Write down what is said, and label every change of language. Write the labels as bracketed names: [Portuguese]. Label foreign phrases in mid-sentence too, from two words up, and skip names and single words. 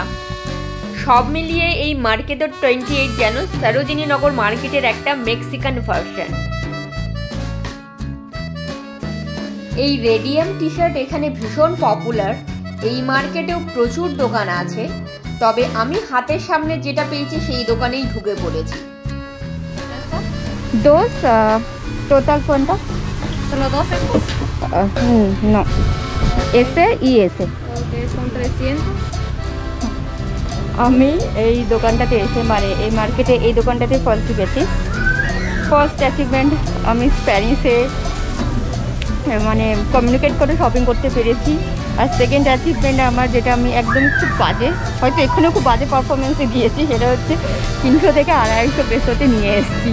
[Bangla] সব মিলিয়ে এই মার্কেটো 28 যেন সরোজিনী নগর মার্কেটের একটা [English] Mexican version. [Bangla] এই [English] radium T-shirt [Bangla] এখানে ভীষণ পপুলার। এই মার্কেটেও প্রচুর দোকান আছে, তবে আমি হাতের সামনে যেটা পেয়েছি সেই দোকানেই ঢুকে পড়েছি। [Spanish] dos total cuánto? ¿Son los 12 estos? No, ese y ese. Ok, son 300. [Bangla] আমি এই দোকানটাতে এসে, মানে এই মার্কেটে এই দোকানটাতে ফার্স্ট ঢুকেছি। [English] first achievement, [Bangla] আমি স্প্যানিশে মানে কমিউনিকেট করে শপিং করতে পেরেছি। আর [English] second achievement [Bangla] আমার, যেটা আমি একদম খুব বাজে, হয়তো এখানে খুব বাজে পারফরমেন্সে দিয়েছি, সেটা হচ্ছে 300 থেকে 250 পেসোতে নিয়ে এসেছি।